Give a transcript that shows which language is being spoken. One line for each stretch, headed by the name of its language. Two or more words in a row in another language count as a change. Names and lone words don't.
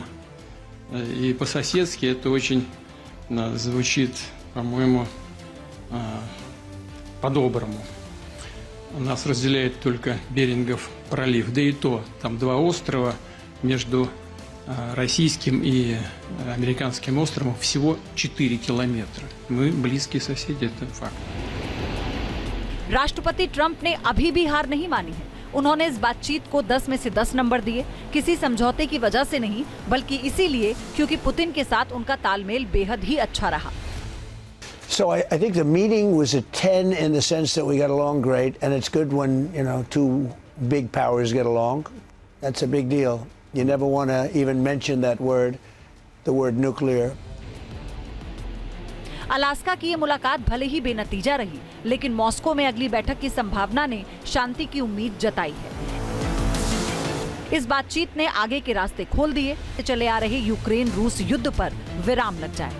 Russian: И по-соседски это очень звучит, по-моему, по-доброму. Нас разделяет только Берингов пролив, да и то, там 2 острова, между российским и американским островом всего 4 километра. Мы близкие соседи, это факт.
Hindi: राष्ट्रपति ट्रंप ने अभी भी हार नहीं मानी है। उन्होंने इस बातचीत को 10 में से 10 नंबर दिए। किसी समझौते की वजह से नहीं, बल्कि इसीलिए क्योंकि पुतिन के साथ उनका तालमेल बेहद ही अच्छा रहा।
English: So I think the meeting was a 10 in the sense that we got along great, and it's good when, you know, 2 big powers get along. That's a big deal. You never want to even mention that word, the word nuclear.
Hindi: अलास्का की ये मुलाकात भले ही बेनतीजा रही, लेकिन मॉस्को में अगली बैठक की संभावना ने शांति की उम्मीद जताई है। इस बातचीत ने आगे के रास्ते खोल दिए। चले आ रहे यूक्रेन रूस युद्ध पर विराम लग जाए।